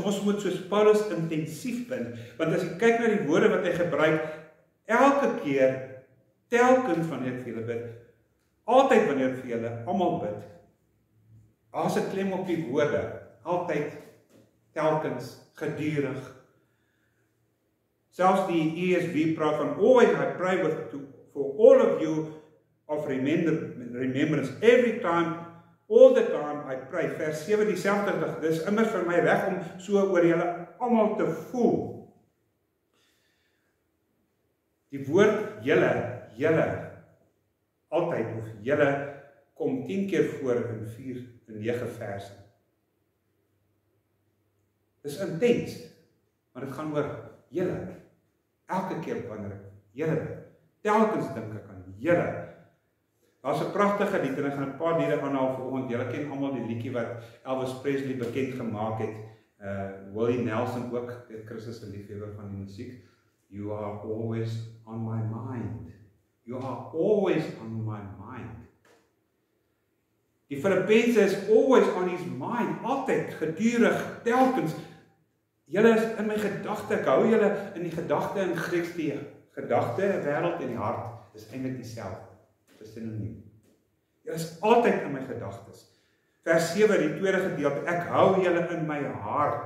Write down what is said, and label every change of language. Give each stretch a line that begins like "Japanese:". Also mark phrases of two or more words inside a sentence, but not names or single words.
Afrikaans: Ons moet soos Paulus intensief bid, want as jy kyk na die woorde wat hy gebruik, elke keer, telkens wanneer ek vir julle bid, altyd wanneer ek vir julle almal bid, daar's 'n klem op die woorde, altyd, telkens, gedurig. Selfs die ESV praat van,
English: always I pray for all of you of remembrance, every time, all the time I pray.
Afrikaans: Vers 7 dieselfde, dis immer vir my reg om so oor julle almal te voel. Die woord julle, altyd, of julle, kom 10 keer voor in 9 verse. Dis intens, maar dit gaan oor julle. Elke keer wanneer ek julle, telkens dink ek aan julle. Daar's 'n pragtige lied, en ek gaan 'n paar liede aanhaal vir ons. Julle ken almal die liedjie wat Elvis Presley bekend gemaak het. Willie Nelson ook, Christus se liefhebber van die musiek.
English: You are always on my mind. You are always on my mind.
Afrikaans: Die Filippense is
English: always on his mind,
Afrikaans: altyd, gedurig, telkens. Julle is in my gedagte, ek hou julle in die gedagte in Grieks, die gedagte, wêreld en die hart is eintlik dieselfde. Dis sinoniem. Julle is altyd in my gedagtes. Vers 7, die tweede gedeelte, ek hou julle in my hart.